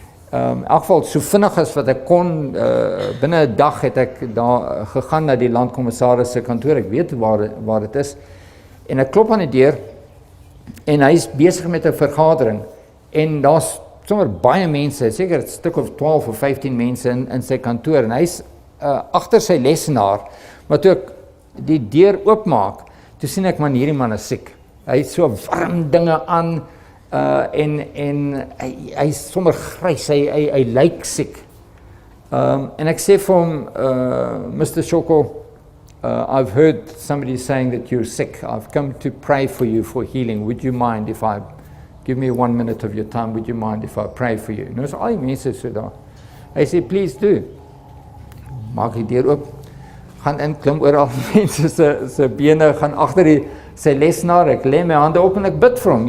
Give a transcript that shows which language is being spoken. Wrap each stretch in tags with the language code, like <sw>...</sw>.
<af>In elk geval, so vinnig as wat ek kon, binne 'n dag het ek daar gegaan na die landkommissaris se kantoor, ek weet waar dit is, en ek klop aan die deur, en hy is besig met 'n vergadering, en daar's sommer baie mense, seker 'n stuk of 12 of 15 mense in sy kantoor, en hy's agter sy lesenaar, maar toe ek die deur oopmaak, toe sien ek, man, hierdie man is siek. Hy het so warm dinge aan, en hy is sommer grys, hy lyk siek. En ek sê vir hom, Mr.</af> <en>Shoko, I've heard somebody saying that you're sick. I've come to pray for you for healing. Would you mind if I give me 1 minute of your time? Would you mind if I pray for you?</en> <af>Nou is al die mense so daar. Hy sê,</af> <en>please do.</en> <af>Maak die deur oop, gaan in, klim oor al mense se bene, gaan agter sy lesenaar, ek lê my hande op en ek bid vir hom.</af>